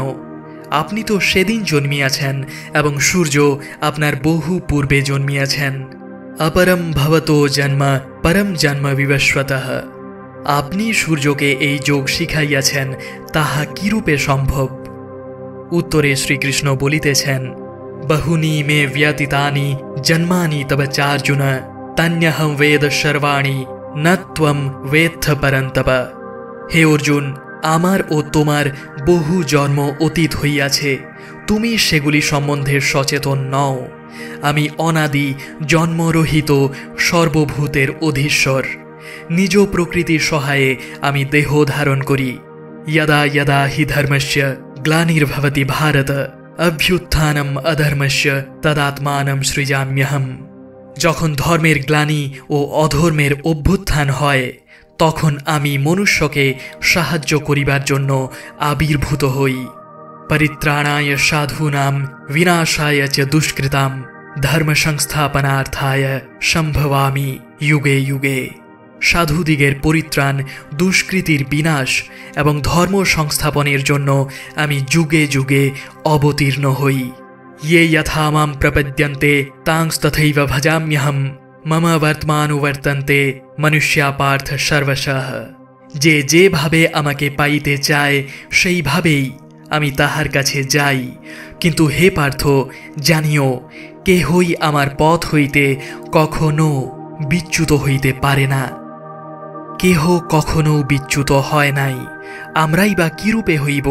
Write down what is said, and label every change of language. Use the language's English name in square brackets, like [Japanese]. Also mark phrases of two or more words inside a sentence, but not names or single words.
[Bangla] আপনি তো সেদিন জন্মিয়াছেন এবং সূর্য আপনার বহু পূর্বে জন্মিয়াছেন। [Sanskrit] অপরম ভবতো জন্ম পরম জন্ম বিবস্বতঃ। [Bangla] আপনি সূর্যকে এই যোগ শিখাইয়াছেন, তাহা কিরূপে সম্ভব? উত্তরে শ্রীকৃষ্ণ বলিতেছেন, [Sanskrit] বহুনি মে ব্যতীতানি জন্মানি তব চার্জুন, তন্যহম বেদ সর্বাণি ন ত্বম বেত্থ পরন্তপ। [Bangla] হে অর্জুন, আমার ও তোমার বহু জন্ম অতীত হইয়াছে, তুমি সেগুলি সম্বন্ধে সচেতন নও। আমি অনাদি জন্মরহিত সর্বভূতের অধীশ্বর। নিজ প্রকৃতির সহায়ে আমি দেহ ধারণ করি। [Sanskrit] यदा यदा हि धर्मस्य ग्लानिर्भवति भारत अभ्युत्थानम अधर्मस्य तदात्मानं सृजाम्यहम्। [Bangla] যখন ধর্মের গ্লানি ও অধর্মের অভ্যুত্থান হয়, তখন আমি মনুষ্যকে সাহায্য করিবার জন্য আবির্ভূত হই। [Sanskrit] পরিত্রাণায় সাধূনাম বিনাশায় চ দুষ্কৃতাম ধর্ম সংস্থাপনার্থায় সম্ভবামি যুগে যুগে। [Bangla] সাধুদিগের পরিত্রাণ, দুষ্কৃতির বিনাশ এবং ধর্ম সংস্থাপনের জন্য আমি যুগে যুগে অবতীর্ণ হই। [Sanskrit] ये यथा मां प्रपद्यन्ते तांस्तथैव भजाम्यहम् मम वर्तमानुवर्तन्ते मनुष्या पार्थ सर्वशः। [Bangla] যে যেভাবে আমাকে পাইতে চায় সেইভাবেই আমি তাহার কাছে যাই, কিন্তু হে পার্থ, জানিও কেহই আমার পথ হইতে কখনো বিচ্যুত হইতে পারে না। কেহ কখনো বিচ্যুত হয় নাই, আমরাই বা কিরূপে হইব?